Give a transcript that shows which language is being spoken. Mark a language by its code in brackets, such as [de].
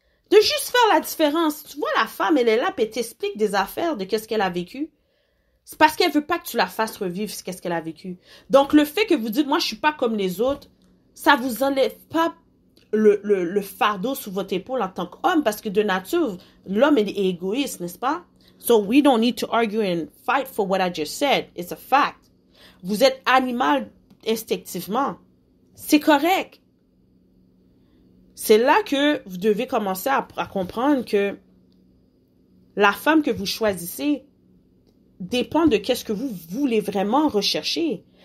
[fr] De juste faire la différence. Tu vois, la femme, elle est là, puis elle t'explique des affaires de qu'est-ce qu'elle a vécu. C'est parce qu'elle veut pas que tu la fasses revivre qu'est-ce qu'elle a vécu. Donc, le fait que vous dites, moi, je suis pas comme les autres, ça vous enlève pas le fardeau sous votre épaule en tant qu'homme, parce que de nature, l'homme est égoïste, n'est-ce pas? [en] So, we don't need to argue and fight for what I just said. It's a fact. [fr] Vous êtes animal instinctivement. C'est correct. C'est là que vous devez commencer à comprendre que la femme que vous choisissez dépend de qu'est-ce que vous voulez vraiment rechercher.